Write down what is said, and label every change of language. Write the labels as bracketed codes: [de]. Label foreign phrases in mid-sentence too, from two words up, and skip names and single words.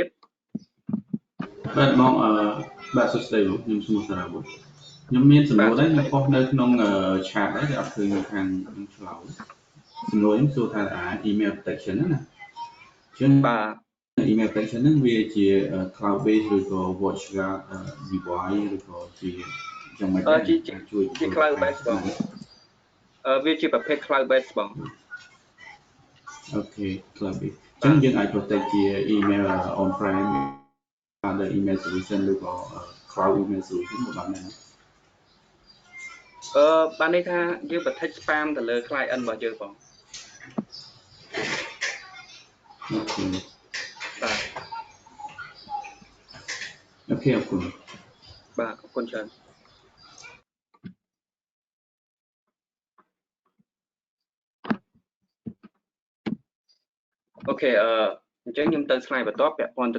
[km] បាទបងបាទសួស្តីបងខ្ញុំឈ្មោះសារ៉ាបុខ្ញុំមានសំណួរដែរខ្ញុំផុសនៅក្នុង chat ដែរអត់ឃើញនៅខាងឆ្លើយសំណួរខ្ញុំសួរថា [en] email protection [km] ណាអញ្ចឹងបាទ [en] email protection [km] ហ្នឹងវាជា [en] cloud based [km] ឬក៏ WatchGuard device ឬក៏ជាយ៉ាងម៉េចដែរជួយ [en] cloud based [km] បងវាជាប្រភេទ [en] cloud based [km] បង អូខេ [en] cloud based [km] អញ្ចឹងយើងអាច protect ជា [en] email on prem other email solution [km] ឬក៏ [en] cloud email solution [km] បានដែរ បានន័យថាយើង [en] protect spam [km] ទៅលើ client របស់យើងបង អូខេ បាទ អូខេអរគុណ បាទអរគុណច្រើនអូខេអញ្ចឹងខ្ញុំទៅ slide បន្តពាក់ព័ន្ធទៅ